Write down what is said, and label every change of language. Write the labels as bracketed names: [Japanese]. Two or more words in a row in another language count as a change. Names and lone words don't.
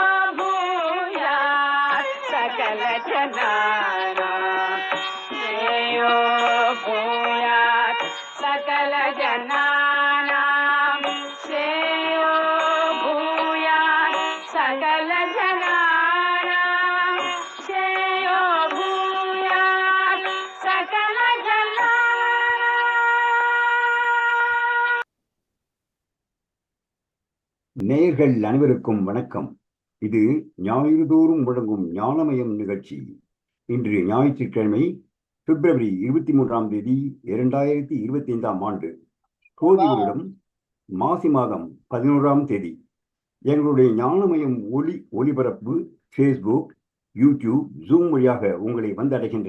[Sanskrit] भूयात् सकल जनानां श्रेयो भूयात् सकल जनानां श्रेयो भूयात् सकल जनानां श्रेयो भूयात् सकल जनानां. [Tamil] நேயர்கள் அனைவருக்கும் வணக்கம். இது ஞாயிறுதோறும் வழங்கும் ஞானமயம் நிகழ்ச்சி. இன்று ஞாயிற்றுக்கிழமை பிப்ரவரி 23 2025 ஆண்டு. கோதி வருடம் மாசி மாதம் 11 எங்களுடைய ஞானமயம் ஒளிபரப்பு ஃபேஸ்புக், யூடியூப், ஜூம் வழியாக உங்களை வந்தடைகின்றன.